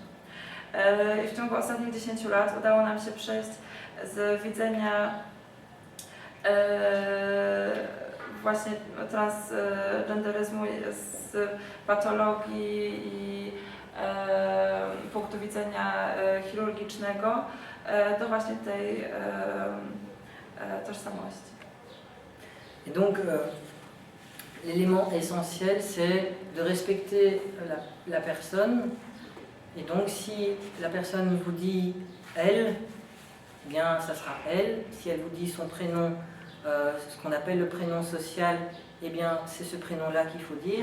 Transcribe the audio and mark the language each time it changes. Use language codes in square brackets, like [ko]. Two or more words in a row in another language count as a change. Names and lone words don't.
[pl] I w ciągu ostatnich 10 lat udało nam się przejść z widzenia właśnie transgenderyzmu z patologii i punktu widzenia chirurgicznego do właśnie tej tożsamości. [fr] Et donc, l'élément essentiel, c'est de respecter la personne. Et donc, si la personne vous dit elle, eh bien, ça sera elle. Si elle vous dit son prénom, ce qu'on appelle le prénom social, eh bien, c'est ce prénom-là qu'il faut dire.